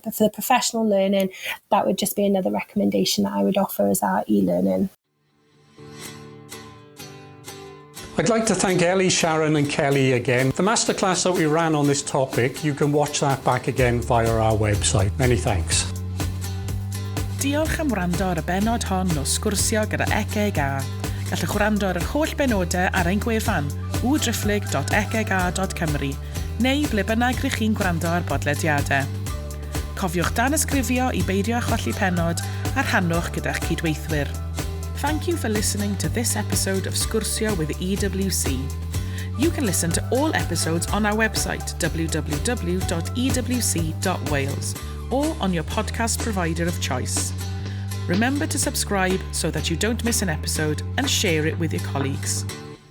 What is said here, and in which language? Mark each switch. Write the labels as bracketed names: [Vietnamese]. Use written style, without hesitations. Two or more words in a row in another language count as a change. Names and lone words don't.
[English] But for the professional learning, that would just be another recommendation that I would offer as our e-learning. I'd like to thank Ellie, Sharron and Kelly again. The masterclass that we ran on this topic, you can watch that back again via our website. Many thanks. [Welsh] Diolch am wrando ar y benod hon o Sgwrsio gyda ECEGA. Gallwch wrando ar yr holl benodau ar ein gwefan www.ecega.cymru neu ble bynnag rydych chi'n gwrando ar bodlediadau. Cofiwch dan ysgrifio i beidio a cholli penod a rhannwch gyda'ch cydweithwyr. [English] Thank you for listening to this episode of Sgwrsio with the EWC. You can listen to all episodes on our website www.ewc.wales or on your podcast provider of choice. Remember to subscribe so that you don't miss an episode and share it with your colleagues.